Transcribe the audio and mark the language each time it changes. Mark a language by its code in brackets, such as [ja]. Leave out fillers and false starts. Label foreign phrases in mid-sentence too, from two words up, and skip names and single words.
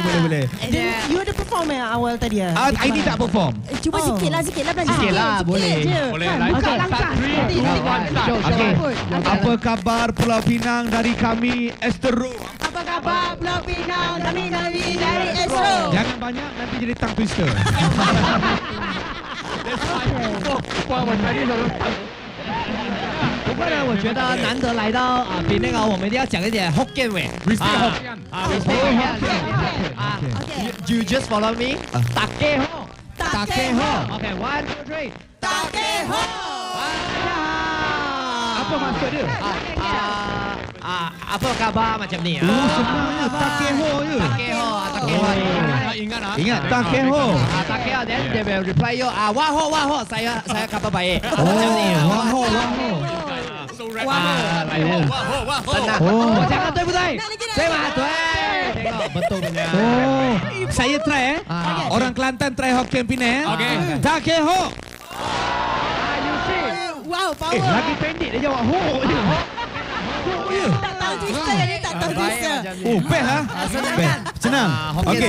[ms] Then you ada perform awal tadi ya? Ini tak perform. Cuba sikit lah belajar Sikit lah, boleh. je. Boleh, Langkah. Okey. Apa khabar Pulau Pinang dari kami Astro? Apa khabar Pulau Pinang? Kami dari Astro. Jangan banyak nanti jadi [en] tongue twister. [zh] 不过呢，我觉得难得来到比那个，我们一定要讲一点 Hokkien 味。 [en] You just follow me. [zh] 大家好。 Okay, 1, 2, 3. 大家好。 [ms] Apa maksud dia? Apa khabar macam ni? Senangnya Takeho je. Takeho. Ingat Takeho. Takeho, [en] then they will reply you. [ms] Wah, saya khabar baik. Macam ni. Tenang. Oh. [zh] 我讲的对不对？对吗？ 对。 [ms] Tengok betul punya. Oh, saya try Orang Kelantan try Hokkien Penang. Okey. Takeho. [en] Wow, power. [ms] Lagi pendek dia jawab ho je. Tak tahu twister ni, tak tahu twister. Oh, best ha? Senang. Okey.